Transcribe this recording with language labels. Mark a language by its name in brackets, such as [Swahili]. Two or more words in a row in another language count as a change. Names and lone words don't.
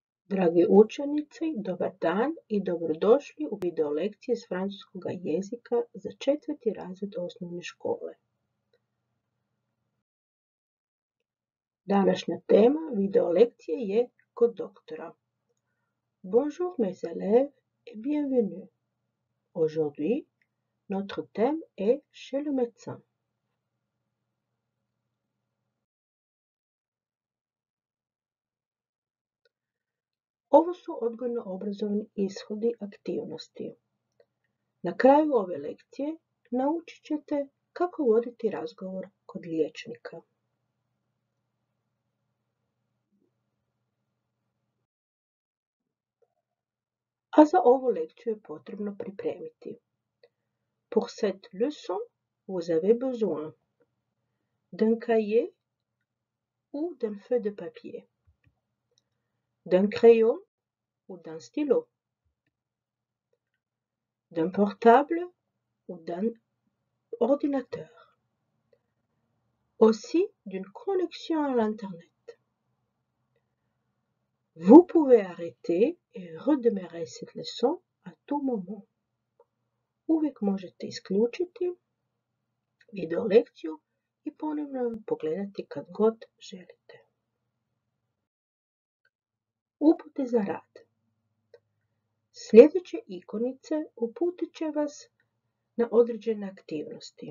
[Croatian] Dragi učenici, dobar dan i dobrodošli u video lekcije s francuskog jezika za 4. razred osnovne škole. Današnja tema video lekcije je kod doktora. [French] Bonjour mes élèves et bienvenue. Aujourd'hui, notre thème est chez le médecin. [Croatian] Ovo su odgojno-obrazovni ishodi aktivnosti. Na kraju ove lekcije naučit ćete kako voditi razgovor kod liječnika. A za ovu lekciju je potrebno pripremiti. [French] Pour cette leçon, vous avez besoin d'un cahier ou d'un feuille de papier, d'un crayon ou d'un stylo, d'un portable ou d'un ordinateur, aussi d'une connexion à l'Internet. Vous pouvez arrêter et redémarrer cette leçon à tout moment. [Croatian] Uvijek možete isključiti video lekciju i ponovno pogledati kad god želite. Upute za rad. Sljedeće ikonice uputit će vas na određene aktivnosti.